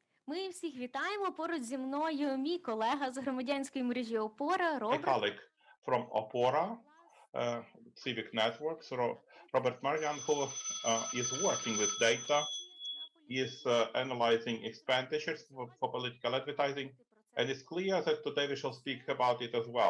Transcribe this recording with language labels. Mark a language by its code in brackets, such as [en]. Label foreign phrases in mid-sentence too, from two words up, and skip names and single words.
[uk] Ми всіх вітаємо. Поруч зі мною мій колега з громадянської мережі Опора [en] A Роберт. colleague from Opora Civic Networks, Robert Marian, who is working with data, is analyzing expenditures for political advertising, and it's clear that today we shall speak about it as well.